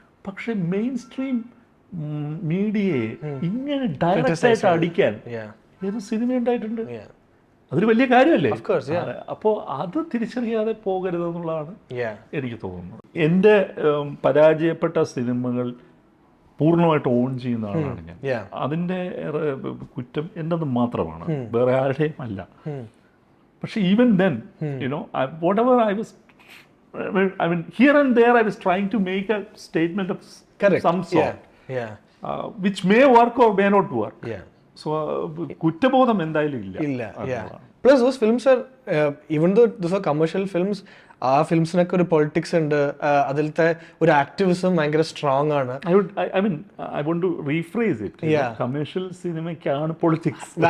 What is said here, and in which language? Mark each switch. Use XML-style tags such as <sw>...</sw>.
<ml>പക്ഷെ main stream മീഡിയയെ ഇങ്ങനെ direct ആയിട്ട് അടിക്കാൻ ഏത് സിനിമ ഉണ്ടായിട്ടുണ്ട്? അതൊരു വലിയ കാര്യമല്ലേ? അപ്പോൾ അത് തിരിച്ചറിയാതെ പോകരുതെന്നുള്ളതാണ് എനിക്ക് തോന്നുന്നത്. എൻ്റെ പരാജയപ്പെട്ട സിനിമകൾ പൂർണ്ണമായിട്ട് ഓൺ ചെയ്യുന്ന ആളാണ് ഞാൻ. അതിൻ്റെ കുറ്റം എൻ്റെത് മാത്രമാണ്, വേറെ ആരുടെയും അല്ല. പക്ഷെ</ml> <en>Even then whatever I was, I mean, here and there I was trying to make a statement of some sort. Which may work or may not work.</en> <ml>So കുറ്റബോധം എന്തായാലും ഇല്ല.</ml> <en>Plus those films are even though those are commercial films,</en> <ml>ആ ഫിലിംസിനൊക്കെ ഒരു politics ഉണ്ട്, അതിലത്തെ ഒരു activism ഭയങ്കര strong ആണ്.</ml> <en>I want to rephrase it.</en> <ml>Commercial സിനിമയ്ക്കാണ് politics</ml>